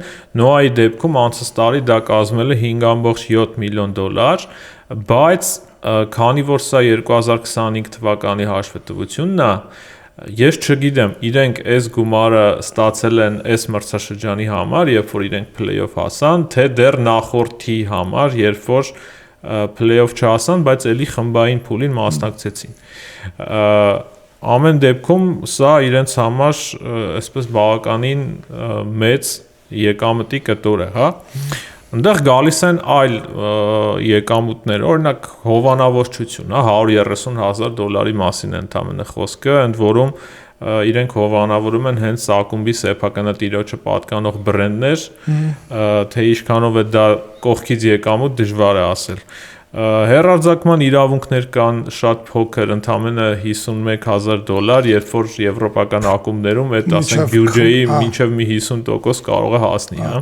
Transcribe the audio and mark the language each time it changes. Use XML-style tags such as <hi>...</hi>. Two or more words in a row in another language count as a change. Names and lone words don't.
<hy>Նոայի դեպքում անցած տարի դա կազմել է $5.7 միլիոն, բայց քանի որ սա 2025 թվականի հաշվետվությունն է, ես չգիտեմ, իրենք այս գումարը ստացել են այս մրցաշրջանի համար, երբ որ իրենք play-off հասան, թե դեռ նախորդի համար, երբ որ play-off չհասան, բայց էլի խմբային փուլին մասնակցեցին։ Ամեն դեպքում սա իրենց համար այսպես բավականին մեծ եկամտի կտոր է, հա։ Այնտեղ գալիս են այլ եկամուտներ, օրինակ հովանավորչություն, $130,000 մասին է ընդամենը խոսքը, ընդ որում իրենք հովանավորում են հենց ակումբի սեփականատիրոջը պատկանող բրենդներ, թե ինչքանով է դա կողքից եկամուտ դժվար է ասել։ Հեռարձակման իրավունքներ կան շատ փոքր, ընդամենը $51,000, երբ որ եվրոպական ակումբներում այդ ասենք բյուջեի մինչև մի 50% կարող է հասնի, հա։</hy>